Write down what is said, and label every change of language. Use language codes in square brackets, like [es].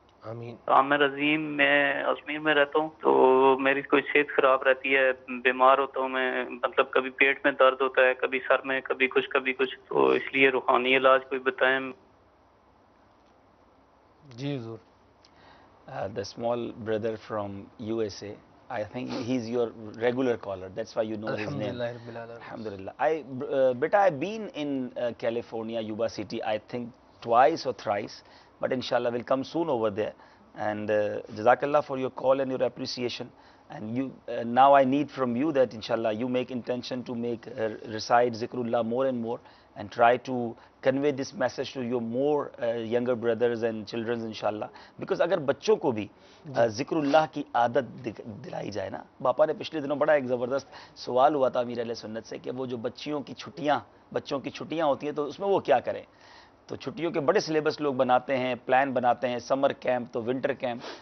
[ur] آمین. عامر عظیم, میں اجمیر میں رہتا ہوں, تو میری کوئی صحت خراب رہتی ہے, بیمار ہوتا ہوں میں, مطلب کبھی پیٹ میں درد ہوتا ہے, کبھی سر میں, کبھی کچھ, تو اس لیے روحانی علاج کوئی بتائیں. جی حضور. [en] The small brother from USA, I think he's your regular caller, that's why you know his name. Alhamdulillah. Beta, I've been in California, Yuba City, I think twice or thrice, but inshallah we'll come soon over there. And Jazakallah for your call and your appreciation. And you now I need from you that inshallah you make intention to make recite Zikrullah more and more, and try to convey this message to your more younger brothers and children inshallah. [ur] Because اگر بچوں کو بھی ذکر اللہ کی عادت دلائی جائے نا. باپا نے پچھلے دنوں بڑا ایک زبردست سوال ہوا تھا امیر علیہ سنت سے کہ وہ جو بچوں کی چھٹیاں ہوتی ہیں تو اس میں وہ کیا کریں. تو چھٹیوں کے بڑے سلیبس لوگ بناتے ہیں, پلان بناتے ہیں, سمر کیمپ تو ونٹر کیمپ.